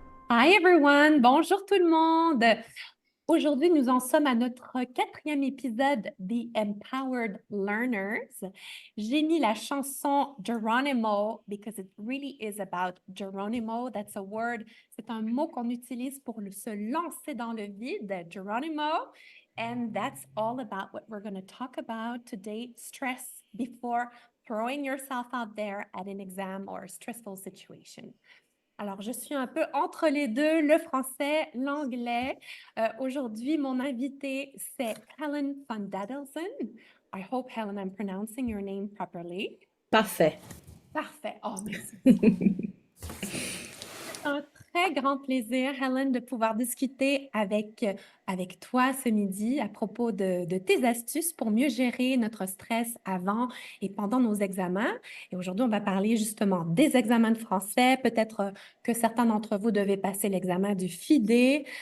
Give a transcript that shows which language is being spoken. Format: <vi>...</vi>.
<en>Hi everyone,</en> <fr>bonjour tout le monde. Aujourd'hui, nous en sommes à notre quatrième épisode des Empowered Learners. J'ai mis la chanson Geronimo</fr> <en>because it really is about Geronimo. That's a word,</en> <fr>c'est un mot qu'on utilise pour se lancer dans le vide, Geronimo.</fr> <en>And that's all about what we're going to talk about today, stress before throwing yourself out there at an exam or a stressful situation.</en> <fr>Alors, je suis un peu entre les deux, le français, l'anglais. Aujourd'hui, mon invité, c'est Helen von Dadelszen.</fr> <en>I hope, Helen, I'm pronouncing your name properly.</en> <fr>Parfait. Parfait. Oh, merci. C'est un très grand plaisir, Helen, de pouvoir discuter avec toi ce midi à propos de tes astuces pour mieux gérer notre stress avant et pendant nos examens. Et aujourd'hui, on va parler justement des examens de français. Peut-être que certains d'entre vous devaient passer l'examen du FIDE.</fr>